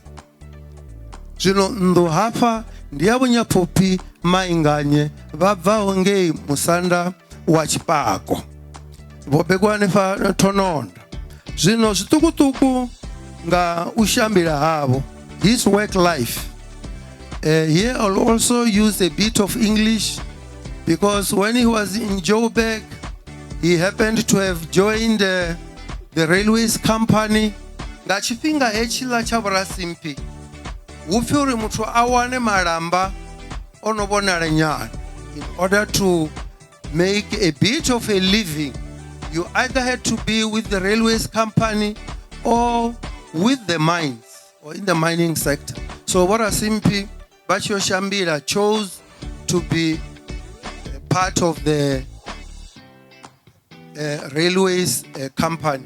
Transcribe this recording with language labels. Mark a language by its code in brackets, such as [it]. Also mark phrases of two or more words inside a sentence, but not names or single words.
[ve] Zwino nnḓu hafha ndi ya vunyaphophi mainganye vha bvaho ngei musanda wa Chipako vho begwa hanefha Thononda. Zwino zwiṱukuṱuku nga u shambila havo [en] his work life. Here I'll also use a bit of English because when he was in Joburg he happened to have joined the railways company. [ve] Nga tshifhinga hetshiḽa tsha Rasimphi hupfi uri muthu a wane malamba ono vhonala nyana. [en] In order to make a bit of a living, you either had to be with the railways company or with the mines or in the mining sector. So Rasimphi Bachio Shambila chose to be part of the railways company.